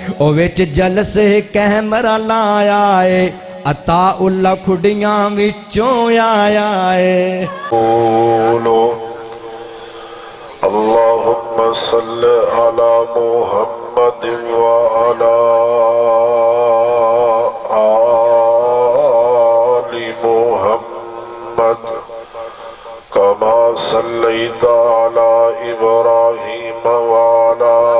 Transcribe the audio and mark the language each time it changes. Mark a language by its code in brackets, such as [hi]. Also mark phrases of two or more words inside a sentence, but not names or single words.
[pa] او وچ جلسے کیمرہ لایا ہے عطا اللہ کھڑیاں وچوں آیا ہے [ar] قولوا اللہم صل علی محمد وعلی آل محمد كما صليت على إبراهيم وعلى